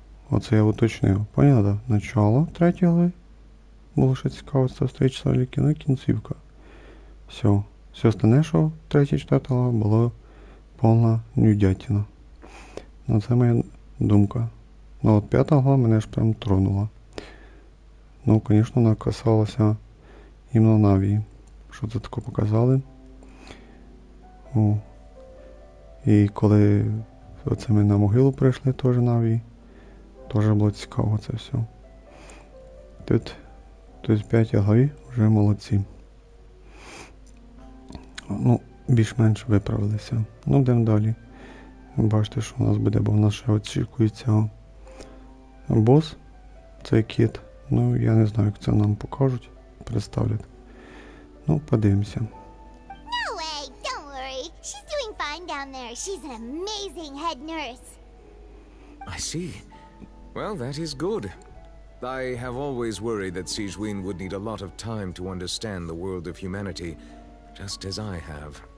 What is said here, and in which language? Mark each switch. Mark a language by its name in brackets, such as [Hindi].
[Ukrainian] Оце я уточнив. [Russian] Поняла, да? [Ukrainian] Начало 3 глави. Було ще цікаво, це встреча з Ярлікіною, і кінцівка. Все. Все остальне, що 3 і 4 глава, було повна нюдятина. Ну, це моя думка. Ну, от 5 глава мене ж прям тронула. Ну, звісно, вона касалася іменно Навії. Що це таке показали. І коли оце ми на могилу прийшли, теж Навії, теж було цікаво це все. Тут в 5 главі вже молодці. Ну, більш-менш виправилися. Ну, йдемо далі. Бачите, що у нас буде, бо в нас ще очікується бос, цей кіт. Ну, я не знаю, як це нам покажуть, представлять. Ну, подивимося. [English] No way, don't worry. She's doing fine down there. She's an amazing head nurse. I see. Well, that is good. I have always worried that Sigewinne would need a lot of time to understand the world of humanity, just as I have.